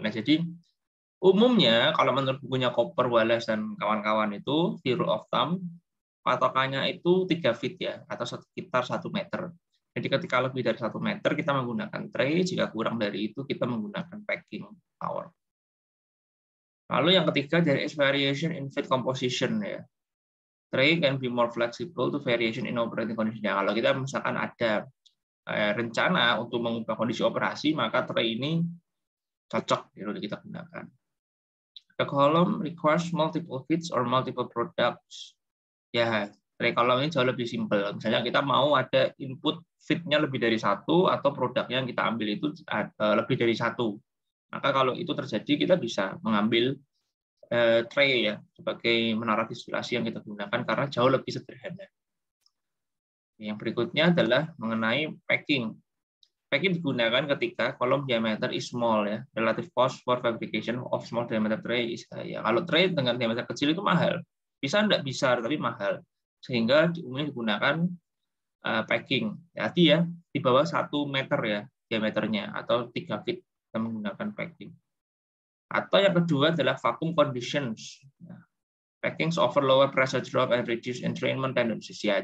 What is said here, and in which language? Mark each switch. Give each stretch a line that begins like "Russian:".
Indonesian: Nah, jadi umumnya kalau menurut bukunya Cooper, Wallace dan kawan-kawan itu di
English: rule of thumb
Indonesian: patokannya itu 3 feet ya atau sekitar 1 meter. Jadi ketika lebih dari 1 meter kita menggunakan tray, jika kurang dari itu kita menggunakan packing tower. Lalu yang ketiga
English: there is variation in feed composition ya. Tray can be more flexible to variation in operating condition.
Indonesian: Kalau kita misalkan ada rencana untuk mengubah kondisi operasi, maka tray ini cocok untuk kita gunakan.
English: The column requires multiple feeds or multiple products.
Indonesian: Ya, tray column ini jauh lebih simpel. Misalnya kita mau ada input feed-nya lebih dari satu atau produknya yang kita ambil itu lebih dari satu. Maka kalau itu terjadi kita bisa mengambil tray ya sebagai menara distilasi yang kita gunakan karena jauh lebih sederhana. Yang berikutnya adalah mengenai packing. Packing digunakan ketika
English: column diameter is small ya. Relative cost for fabrication of small diameter tray is high.
Indonesian: Kalau tray dengan diameter kecil itu mahal. Bisa enggak besar tapi mahal. Sehingga umumnya digunakan packing. Jadi ya di bawah 1 meter ya diameternya atau 3 feet kita menggunakan packing. Atau yang kedua adalah
English: vacuum conditions. Packing offer lower pressure drop and reduce entrainment tendencies ya.